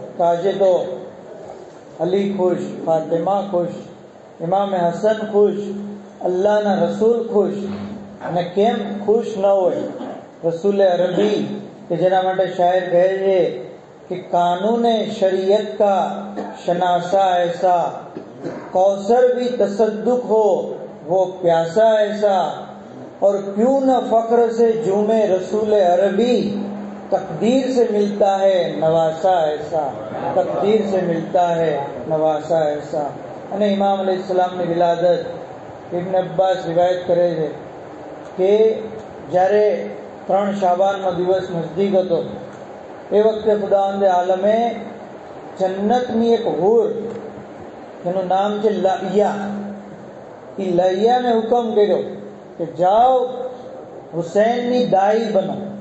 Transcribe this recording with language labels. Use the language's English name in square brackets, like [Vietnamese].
[Gujarati] આજે તો અલી ખુશ, ફાતિમા ખુશ, ઇમામ હસન ખુશ, અલ્લાહના રસૂલ ખુશ. અને કેમ ખુશ ન હોય? રસૂલ અરબી કે જેના માટે શાયર કહે છે [Hindi] कि कानून शरीयत का शनासा ऐसा, कौसर भी तसद्दुक हो वो प्यासा ऐसा, और क्यों न फख्र से झूमे रसूल अरबी, तकदीर से मिलता है नवासा ऐसा, तकदीर से मिलता है नवासा ऐसा. [Gujarati] અને ઇમામ અલૈહિસ્સલામની વિલાદત ઇબ્ન અબ્બાસ રિવાયત કરે છે કે જ્યારે 3 શાબાનનો દિવસ નજદીક હતો એ વખતે ખુદાવંદે આલમે જન્નતની એક હૂર, જેનું નામ છે લૈયા, એ લૈયાને હુકમ કર્યો કે જાઓ હુસૈનની દાઈ બનો.